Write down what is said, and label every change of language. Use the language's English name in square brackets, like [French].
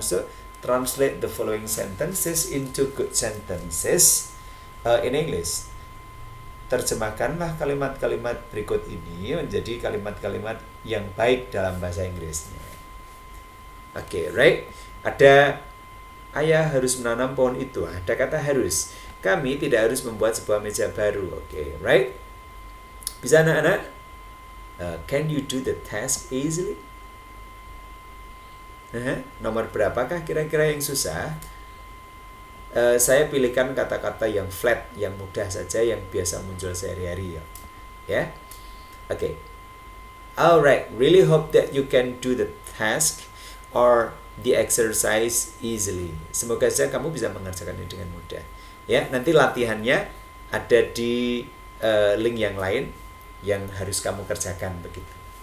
[English] So, translate the following sentences into good sentences in English. [Indonesian] Terjemahkanlah kalimat-kalimat berikut ini menjadi kalimat-kalimat yang baik dalam bahasa Inggrisnya. Oke, right? Ada ayah harus menanam pohon itu. Ada kata harus. Kami tidak harus membuat sebuah meja baru. Oke, right? Bisa anak-anak? [English] Can you do the task easily? [Indonesian] Nomor berapakah kira-kira yang susah? Saya pilihkan kata-kata yang flat, yang mudah saja, yang biasa muncul sehari-hari ya. [English] Ya, oke. Alright, really hope that you can do the task or the exercise easily. [Indonesian] Semoga saja kamu bisa mengerjakannya dengan mudah. Ya, nanti latihannya ada di link yang lain yang harus kamu kerjakan begitu.